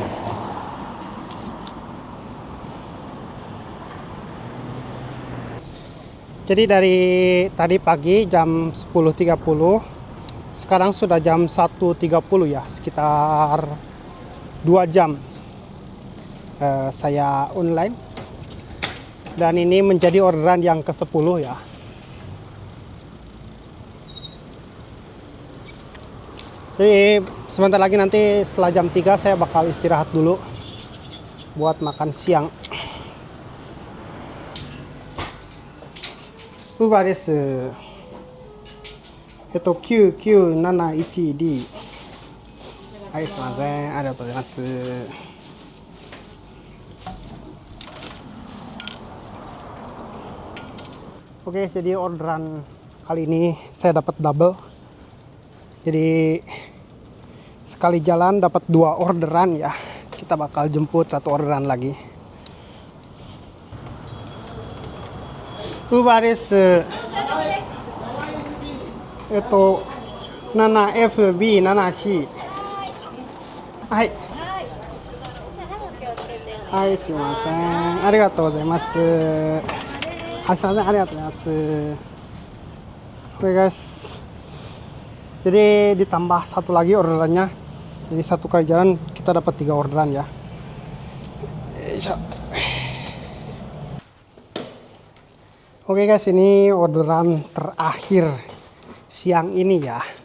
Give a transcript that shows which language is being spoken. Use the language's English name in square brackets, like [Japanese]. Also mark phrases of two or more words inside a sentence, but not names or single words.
[Indonesian] Jadi dari tadi pagi jam 10.30, sekarang sudah jam 1.30 ya, sekitar 2 jam saya online. Dan ini menjadi orderan yang ke-10 ya. Jadi sebentar lagi nanti setelah jam 3 saya bakal istirahat dulu buat makan siang. [Japanese] Uber です。9971D。はい、すいません。ありがとうございます。 [Indonesian] Oke, jadi orderan kali ini saya dapat double. Jadi sekali jalan dapat 2 orderan ya. Kita bakal jemput 1 orderan lagi. [Japanese] Uber です。7FB74。はい。はい、すいません。ありがとうございます。あ、すいません。ありがとうございます。 [Indonesian] Oke guys. Jadi ditambah 1 lagi orderannya. Jadi 1 kali jalan kita dapat 3 orderan ya. Oke guys, ini orderan terakhir siang ini ya.